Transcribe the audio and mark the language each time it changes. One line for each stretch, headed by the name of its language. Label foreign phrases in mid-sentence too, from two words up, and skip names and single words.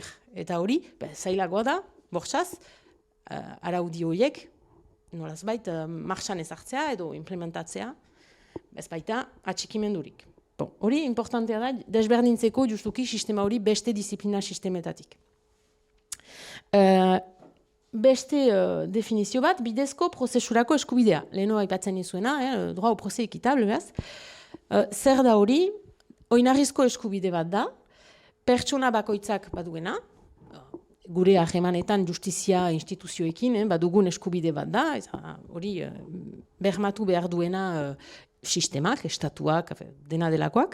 Basque: Eta hori, zailagoa da, bortxaz, araudi horiek, nolaz bait, marxan ezartzea edo implementatzea, ez baita atxikimendurik. Hori importantea da, desberdintzeko justuki sistema hori beste disiplina sistemetatik. Beste definizio bat, bidezko prozesurako eskubidea. Leheno aipatzen nizuena,
French: droit au procès équitable,
Basque: behaz. Zer da hori, oinarrizko eskubide bat da, pertsona bakoitzak baduena, gure ahemanetan justizia instituzioekin, badugun eskubide bat da, hori bermatu behar duena sistemak, estatuak, dena delakoak.